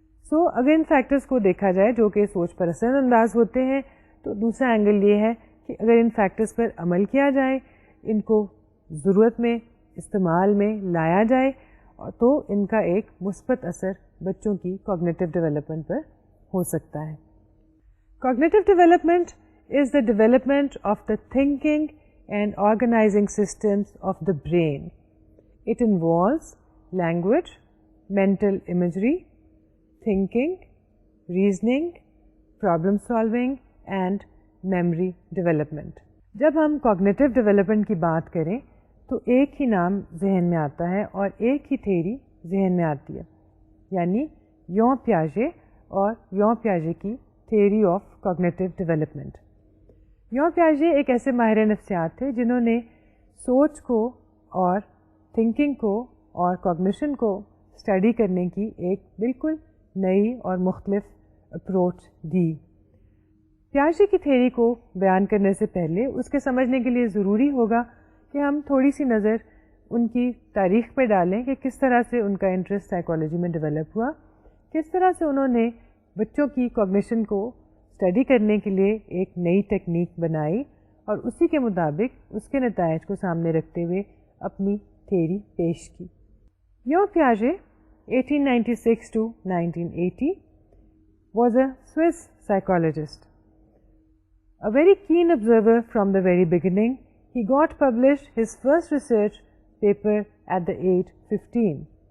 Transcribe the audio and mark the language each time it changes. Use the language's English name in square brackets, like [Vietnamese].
[Urdu] سو اگر ان فیکٹرز کو دیکھا جائے جو کہ سوچ پر اثر انداز ہوتے ہیں تو دوسرا اینگل یہ ہے کہ اگر ان فیکٹرز پر عمل کیا جائے، ان کو ضرورت میں استعمال میں لایا جائے تو ان کا ایک مثبت اثر بچوں کی کوگنیٹو ڈیولپمنٹ پر ہو سکتا ہے. [English] Cognitive development is the development of the thinking and organizing systems of the brain. It involves language, mental imagery, thinking, reasoning, problem solving and memory development. [Urdu] جب ہم cognitive development کی بات کریں تو ایک ہی نام ذہن میں آتا ہے اور ایک ہی تھیوری ذہن میں آتی ہے، یعنی یون پیاژے اور یون پیاژے کی تھیوری آف cognitive development. یون پیاژے ایک ایسے ماہر نفسیات تھے جنہوں نے سوچ کو اور تھنکنگ کو اور کوگنیشن کو اسٹڈی کرنے کی ایک بالکل نئی اور مختلف اپروچ دی. پیاژے کی تھیوری کو بیان کرنے سے پہلے اس کے سمجھنے کے لیے ضروری ہوگا کہ ہم تھوڑی سی نظر ان کی تاریخ پہ ڈالیں کہ کس طرح سے ان کا انٹرسٹ سائیکالوجی میں ڈیولپ ہوا، کس طرح سے انہوں نے بچوں کی کوگنیشن کو اسٹڈی کرنے کے لیے ایک نئی ٹیکنیک بنائی اور اسی کے مطابق اس کے نتائج کو سامنے رکھتے ہوئے اپنی تھیوری پیش کی. [English] یون پیاژے 1896 to 1980 was a Swiss psychologist. A very keen observer from the very beginning, he got published his first research paper at the age 15.